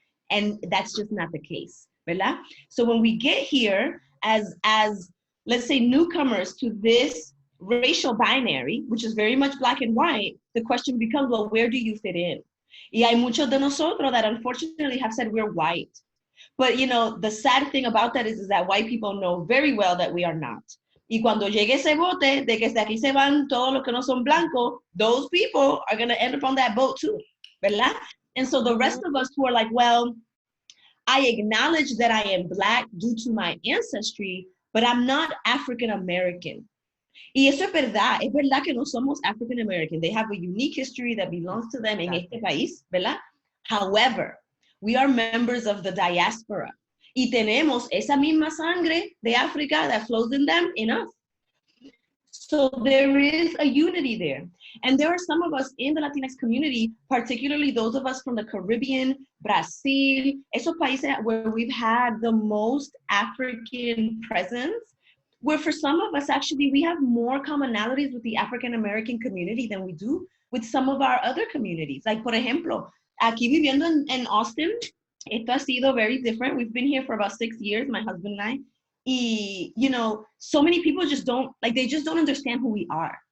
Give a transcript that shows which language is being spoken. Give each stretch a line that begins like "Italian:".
English: And that's just not the case, ¿verdad? So when we get here as let's say newcomers to this racial binary, which is very much black and white, the question becomes, well, where do you fit in?
Spanish: Y hay muchos de nosotros
English: that unfortunately have said we're white. But you know, the sad thing about that is that white people know very well that we are not.
Spanish: Y cuando llegue ese bote de que de aquí se van todos los que no son blancos,
English: those people are going to end up on that boat too,
Spanish: ¿verdad?
English: And so the rest of us who are like, well, I acknowledge that I am black due to my ancestry, but I'm not African American.
Spanish: Y eso es verdad que no somos African American.
English: They have a unique history that belongs to them
Spanish: en este país,
English: ¿verdad? However, we are members of the diaspora.
Spanish: Y tenemos esa misma sangre de África
English: that flows in them, in us. So there is a unity there. And there are some of us in the Latinx community, particularly those of us from the Caribbean, Brazil,
Spanish: esos países
English: where we've had the most African presence, where for some of us, actually, we have more commonalities with the African American community than we do with some of our other communities.
Spanish: Like, por ejemplo, aquí viviendo en Austin, esto ha sido
English: very different. We've been here for about 6 years, my husband and I. Y, you know, so many people just don't, like, they just don't understand who we are.